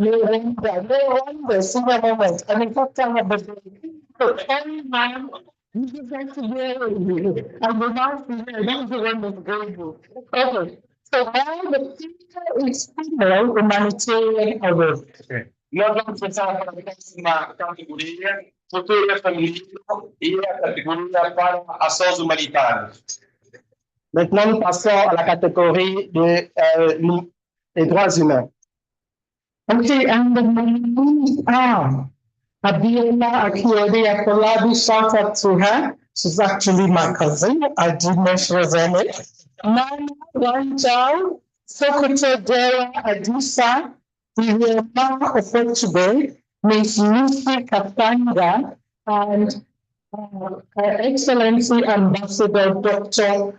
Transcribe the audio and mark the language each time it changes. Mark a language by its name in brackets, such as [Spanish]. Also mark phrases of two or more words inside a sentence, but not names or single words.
[English] No wonder, senior moment. I mean, what time of the day? So, every man, you just have to wear it. And the last year, that was the one that's going good. Okay. So now the future is female humanitarian award. [Portuguese] Nós vamos passar para a próxima categoria, Futuro Feminino e a categoria para ações humanitárias. [French] Maintenant, nous passons à la catégorie des droits humains. [English] Okay, and the names are Abiola Akiode Akolabi, shout out to her. She's actually my cousin. I didn't know she was in it. Nana Wanjao, Sokoto Dera Adisa, Irema Ofotube, Miss Lucy Kapanga, and Her Excellency Ambassador Dr.